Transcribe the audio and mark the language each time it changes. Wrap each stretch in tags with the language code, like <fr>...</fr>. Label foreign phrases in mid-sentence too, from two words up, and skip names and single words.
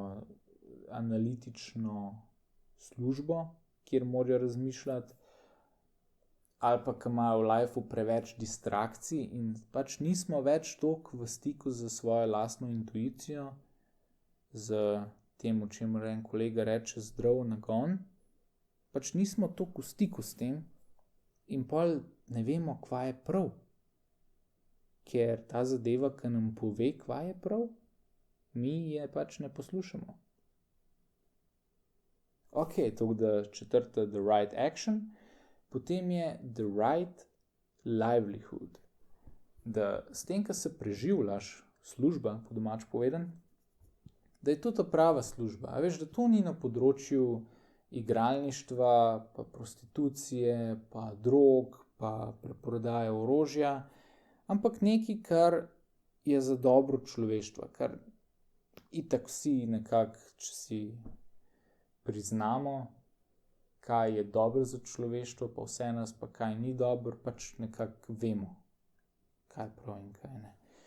<sl>analitično službo, kjer morajo razmišljati, ali pa ki imajo v lifeu preveč distrakcij in pač nismo več toliko v stiku z svojo lastno intuicijo, z tem, o čemer en kolega reče zdrav nagon, pač nismo toliko v stiku s tem in pol ne vemo, kva je prav. Ker ta zadeva, ki nam pove, kva je prav, mi je pač ne poslušamo. To da četrta</sl> <en>the right action,</en> <sl>potem je</sl> <en>the right livelihood.</en> <sl>Da s tem, ko se preživljaš, služba, po domač povedan, da je to ta prava služba. A veš, da to ni na področju igralništva, pa prostitucije, pa drog, pa preprodaje orožja, ampak nekaj, kar je za dobro človeštva, kar itak vsi nekako, če si priznamo, kaj je dobro za človeštvo, pa vse nas, pa kaj ni dobro, pač nekako vemo, kaj je prav in kaj ne.</sl>